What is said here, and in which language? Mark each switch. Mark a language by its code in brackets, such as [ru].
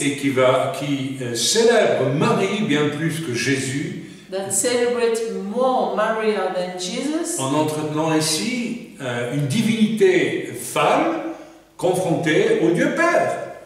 [fr] et qui célèbre Marie bien plus que Jésus, [en] that celebrate more Maria than Jesus, [fr] en entretenant ainsi une divinité femme confrontée au Dieu Père.